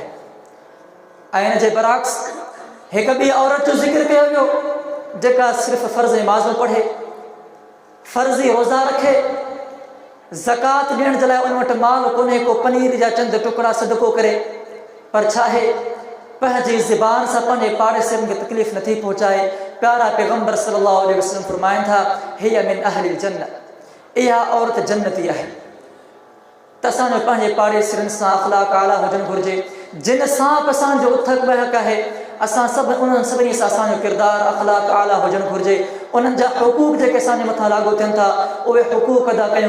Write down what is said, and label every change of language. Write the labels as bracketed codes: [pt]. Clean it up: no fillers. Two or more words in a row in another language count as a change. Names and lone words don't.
[sd] ऐं हिन जे बरअक्स हिकु ॿी औरत जो ज़िक्र कयो वियो जेका सिर्फ़ु फ़र्ज़ नमाज़ूं पढ़े, फ़र्ज़ी रोज़ा रखे, ज़कात ॾियण जे लाइ उन वटि माल कोन्हे, को पनीर जा चंद टुकड़ा सदको करे, पर छा आहे पंहिंजी ज़ुबान सां पंहिंजे पाड़ेसिरनि खे तकलीफ़ नथी पहुचाए। प्यारा पैगम्बर [ar] صلى الله عليه وسلم [sd] फरमाइनि था [ar] هي من أهل الجنة, [sd] इहा औरत जन्नती आहे। त असांजो पंहिंजे पाड़ेसिरनि सां अख़लाक़ आला हुजणु घुरिजे, जिन सां बि असांजो उथक बहक आहे असां सभु उन्हनि सभिनी सां असांजो किरदारु अख़लाक़ आला हुजणु घुरिजे। उन्हनि जा हुकूक जेके असांजे मथां लागू थियनि था उहे हुकूक अदा कयूं।